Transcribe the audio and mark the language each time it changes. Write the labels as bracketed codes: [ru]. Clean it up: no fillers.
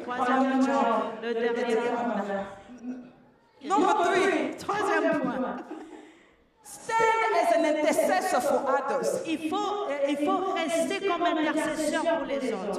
[fr] Troisième point, le dernier point. [en] Number 3. [fr] Troisième point. [en] Stand as an intercessor for others. [fr] Il faut rester comme intercesseur pour les autres.